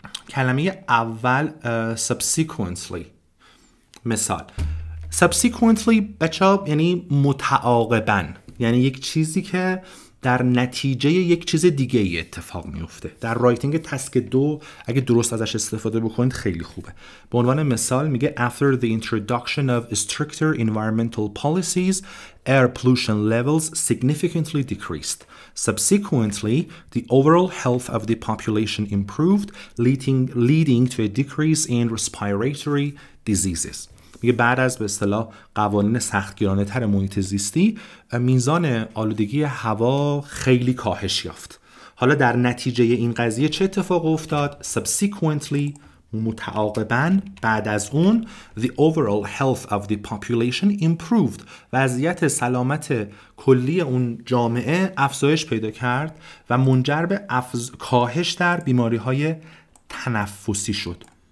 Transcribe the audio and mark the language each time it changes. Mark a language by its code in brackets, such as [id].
[fa] کلمه اول subsequently. مثال subsequently بچه‌ها یعنی متعاقباً، یعنی یک چیزی که در نتیجه یک چیز دیگه ای اتفاق میفته. در رایتینگ تسک 2 اگه درست ازش استفاده بکنید خیلی خوبه. [en] به عنوان مثال میگه after the introduction of stricter environmental policies, air pollution levels significantly decreased. Subsequently, the overall health of the population improved, leading to a decrease in respiratory diseases. [fa] میگه بعد از به اصطلاح قوانین سختگیرانه تر محیط زیستی، میزان آلودگی هوا خیلی کاهش یافت. حالا در نتیجه این قضیه چه اتفاق افتاد؟ subsequently متعاقباً بعد از اون the overall health of the population improved، وضعیت سلامت کلی اون جامعه افزایش پیدا کرد و منجر به کاهش در بیماری‌های تنفسی شد.